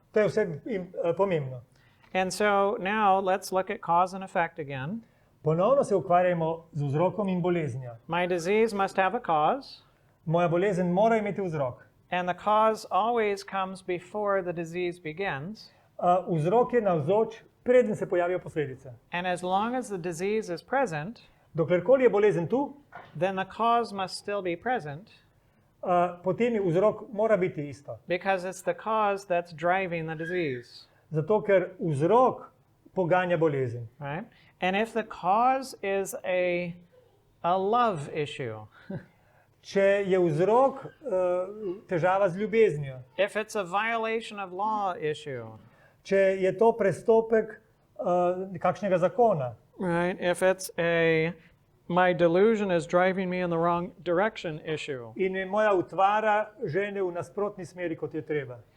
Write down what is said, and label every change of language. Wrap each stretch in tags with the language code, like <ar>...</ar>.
<sl>To je vse pomembno.</sl> <en>And so now let's look at cause and effect again.</en> <sl>Ponovno se ukvarjamo z vzrokom in boleznijo.</sl> <en>My disease must have a cause,</en> <sl>Moja bolezen mora imeti vzrok.</sl> <en>and the cause always comes before the disease begins.</en> <sl>Vzrok je navzoč, preden se pojavijo posledice.</sl> <en>And as long as the disease is present,</en> <sl>Doklerkoli je bolezen tu,</sl> <en>then the cause must still be present,</en> <sl>potem je vzrok mora biti isto.</sl> <en>because it's the cause that's driving the disease.</en> <sl>Zato, ker vzrok poganja bolezen.</sl> <en>Right? And if the cause is a love issue,</en> <sl>Če je vzrok težava z ljubeznijo,</sl> <en>if it's a violation of law issue,</en> <sl>če je to prestopek kakšnega zakona,</sl> <en>right? If it's my delusion is driving me in the wrong direction issue,</en> <sl>in je moja utvara žene v nasprotni smeri, kot je treba.</sl>